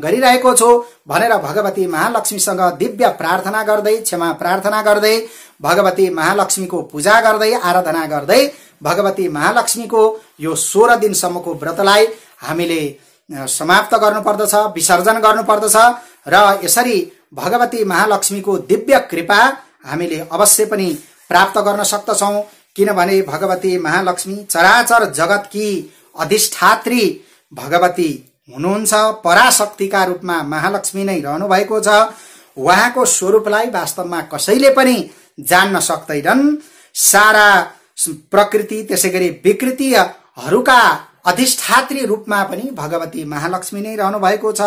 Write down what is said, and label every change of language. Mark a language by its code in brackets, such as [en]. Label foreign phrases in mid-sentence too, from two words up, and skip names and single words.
[ne] गरिरहेको छु भनेर भगवती महालक्ष्मीसँग दिव्य प्रार्थना गर्दै, क्षमा प्रार्थना गर्दै, भगवती महालक्ष्मीको पूजा गर्दै, आराधना गर्दै भगवती महालक्ष्मीको यो 16 दिनसम्मको व्रतलाई हामीले समाप्त गर्नुपर्दछ, विसर्जन गर्नुपर्दछ र यसरी भगवती महालक्ष्मीको दिव्य कृपा हामीले अवश्य पनि प्राप्त गर्न सक्दछौं। किनभने भगवती महालक्ष्मी चराचर जगतकी अधिष्ठात्री भगवती हुनुहुन्छ। पराशक्तिका रूपमा महालक्ष्मी नै रहनु भएको छ। उहाँको स्वरूपलाई वास्तवमा कसैले पनि जान्न सक्दैनन्। सारा प्रकृति त्यसैगरी विकृतिहरूका अधिष्ठात्री रूपमा पनि भगवती महालक्ष्मी नै रहनु भएको छ।